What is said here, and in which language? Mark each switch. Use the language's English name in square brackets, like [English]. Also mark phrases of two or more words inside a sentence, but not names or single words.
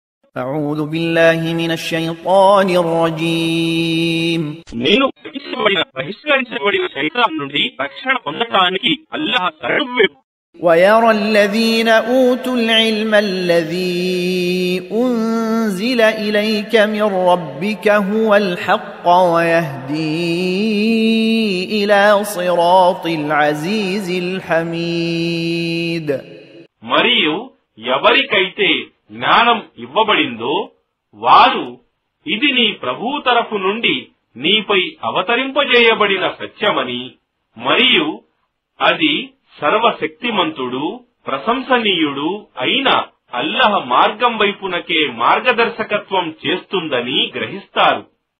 [Arabic] أعوذ بالله من الشيطان الرجيم [Telugu] నేను బహిష్కరించబడిన శైతాన్ నుండి రక్షణ పొందటానికి అల్లాహ్ శరణు. [Arabic] ويرى الذين أوتوا العلم الذي أنزل إليك من ربك هو الحق ويهدي إلى صراط العزيز الحميد. [Telugu] మరియు ఎవరికైతే జ్ఞానం ఇవ్వబడిందో వారు ఇది నీ ప్రభువు తరఫు నుండి నీపై అవతరింపజేయబడిన సత్యమని, మరియు అది సర్వశక్తిమంతుడు ప్రశంసనీయుడు అయిన అల్లాహ్ మార్గం వైపునకే మార్గదర్శకత్వం చేస్తుందని గ్రహిస్తారు.